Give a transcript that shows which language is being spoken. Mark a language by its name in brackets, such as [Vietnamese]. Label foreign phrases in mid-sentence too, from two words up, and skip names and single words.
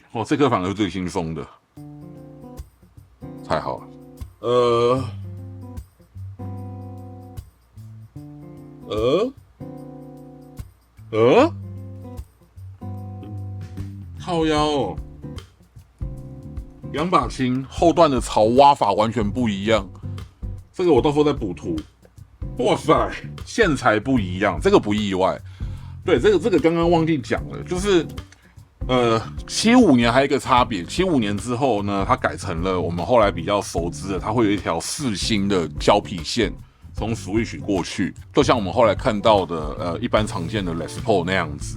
[Chinese] 哦，這顆反而是最輕鬆的，太好了。靠腰哦，兩把琴後段的槽挖法完全不一樣。這個我到時候再補圖。哇塞，線材不一樣，這個不意外。對，這個剛剛忘記講了，就是75年還有一個差別，75年之後呢，它改成了我們後來比較熟知的，它會有一條4星的膠皮線從 Switch 過去，就像我們後來看到的一般常見的 Les Paul 那樣子。